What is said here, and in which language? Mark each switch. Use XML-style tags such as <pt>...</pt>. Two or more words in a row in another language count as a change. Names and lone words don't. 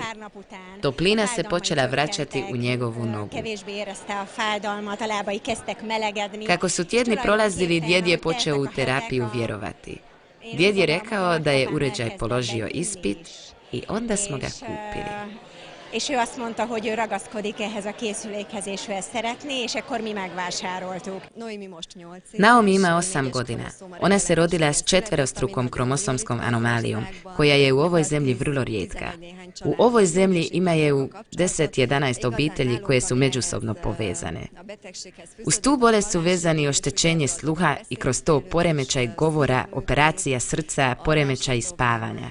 <hr>Toplina se počela vraćati u njegovu nogu. Kako su tjedni prolazili, djed je počeo u terapiju vjerovati. Djed je rekao da je uređaj položio ispit i onda smo ga kupili.</hr> <hu>És ő azt mondta, hogy ő ragaszkodik ehhez a készülékhez, és ő ezt szeretné, és akkor mi megvásároltuk.</hu> <hr>Naomi ima 8 godina. Ona se rodila s 4-strukom kromosomskom anomalijom, koja je u ovoj zemlji vrlo rijetka. U ovoj zemlji ima je u 10-11 obitelji koje su međusobno povezane. Uz tu bolest su vezani oštećenje sluha i kroz to poremećaj govora, operacija srca, poremećaj spavanja.</hr>